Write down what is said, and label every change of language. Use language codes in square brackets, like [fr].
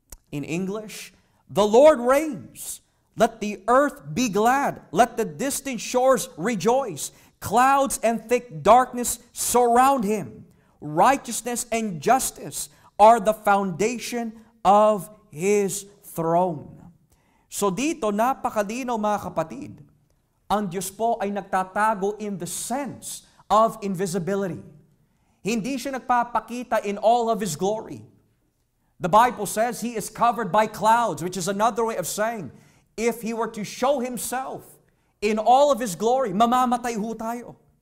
[en] In English, the Lord reigns. Let the earth be glad. Let the distant shores rejoice. Clouds and thick darkness surround him. Righteousness and justice are the foundation of his throne. [tl] So dito, napakalinaw mga kapatid, ang Diyos po ay nagtatago [en] in the sense of invisibility. [tl] Hindi siya nagpapakita [en] in all of His glory. The Bible says He is covered by clouds, which is another way of saying, if He were to show Himself in all of His glory, [tl] mamamatay ho tayo.